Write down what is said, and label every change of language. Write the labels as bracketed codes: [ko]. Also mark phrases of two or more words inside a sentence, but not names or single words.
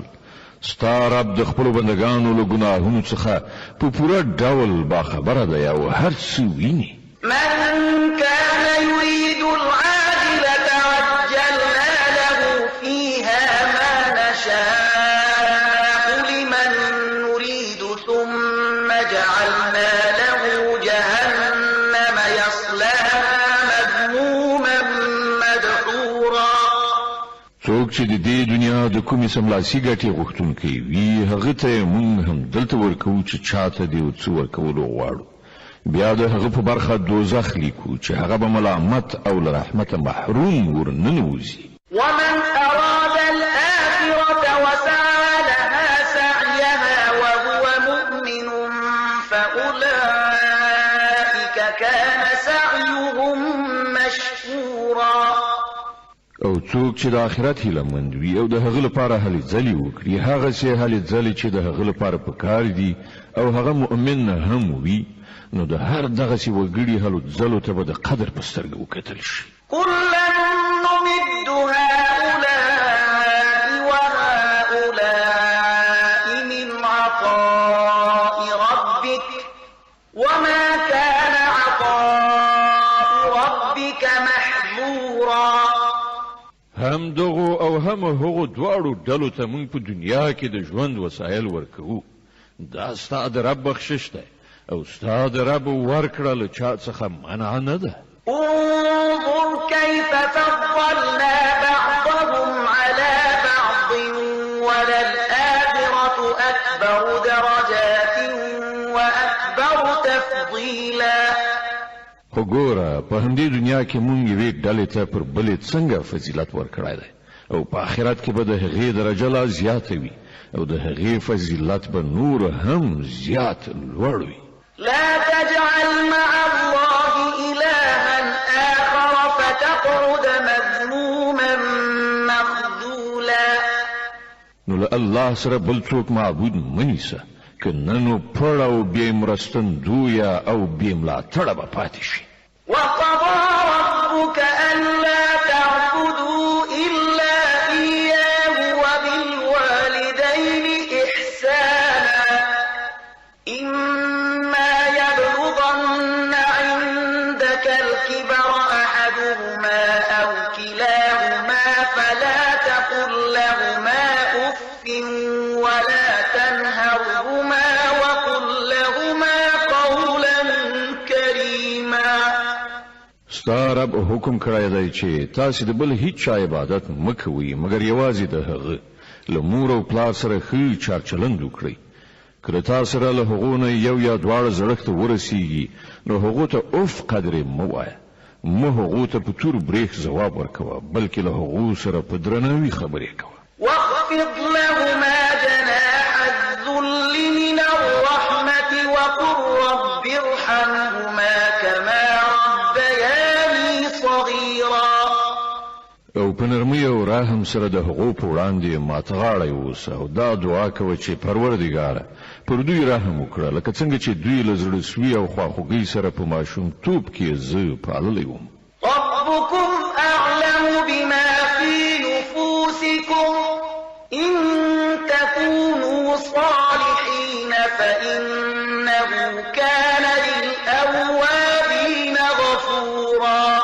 [ps] ستا رب د خپلو بندګانو له ګناهونو څخه په پوره ډول باخبره دی او هر څه ویني. [ar] من كان يريد العاجلة عجلنا له فيها ما نشاء لمن نريد ثم جعلنا له جهنم يصلاها مذموما مدحورا. [ps] څوک چې د دې دنیا د کومې سملاسي ګټې غوښتونکی وي هغه ته موږ هم دلته ورکوو چې چاته د یو څه ورکولو غواړو. بیا د هغه په برخه دوزخ لیکو چې هغه به ملامت او له رحمته محروم ورننوځي. [ar] ومن أراد الآخرة وسعى لها سعيها وهو مؤمن فأولئك كان سعيهم مشكورا. [ps] او څوک چې د آخرت هیله مند وي او د هغه لپاره هلې ځلې وکړي هغسې هلې ځلې چې د هغه لپاره پکار دي او هغه مؤمن هم وي نو د هر دغسې وګړي هلو ځلو ته به د قدر په سترګه وکتل شي. [ar] كلا نمد هؤلاء عطاء ربك وما كان عطاء ربك محظورا. [ps] هم دغو او هم هغو دواړو ډلو ته موږ په دنیا کې د ژوند وسایل ورکوو. دا ستا د رب بخشش دی او ستا د رب ورکړه له چا څخه منع نه ده. [ar] انظر كيف فضلنا بعضهم على بعض وللآخرة أكبر درجات وأكبر تفضيلا. [ps] خو ګوره په همدې دنیا کې مونږ یوې ډلې ته پر بلې څنګه فضیلت ورکړی دی او په آخرت کې به د هغې درجه لا زیاته وي او د هغې فضیلت به نور هم زیات لوړ وي. [ar] لا تجعل مع الله إلها آخر فتقعد مذموما مخذولا. [ps] نو له الله سره بل څوک معبود مه نیسه که نه نو پړ او بې مرستندویه او بې ملاتړه به پاتې شي. [ar] وقضى ربك ألا تعبدوا إلا إياه وبالوالدين إحسانا إما يبلغن عندك الكبر أحدهما أو كلاهما فلا تقل لهما أف ولا تنهرهما وقل لهما قولا كريما. [ps] ستا رب حکم کړی دی چې تاسې د بل هیڅ چا عبادت مه کوئ مګر یوازې د هغه. له مور او پلار سره ښه چارچلند وکړئ. که له تا سره له هغو نه یو یا دواړه زړښت ته ورسیږي نو هغو ته اف قدرې مه وایه. مه هغو ته په تور بریښ ځواب ورکوه بلکې له هغو سره په درناوي خبرې کوه. [ar] واخفض لهما جناح الذل من الرحمة وقل رب ارحمهما كما ربياني صغيرا. [ps] او په نرمۍ او رحم سره د هغو په وړاندې ماته غاړه اوسه او دا دعا کوه چې پروردګاره پر دوی رحم وکړه لکه څنګه چې دوی له زړه سوي او خواخوږۍ سره په ماشومتوب کې زه پاللی وم. [ar] ربكم أعلم بما في نفوسكم إن تكونوا صالحين فإنه كان للأوابين غفورا.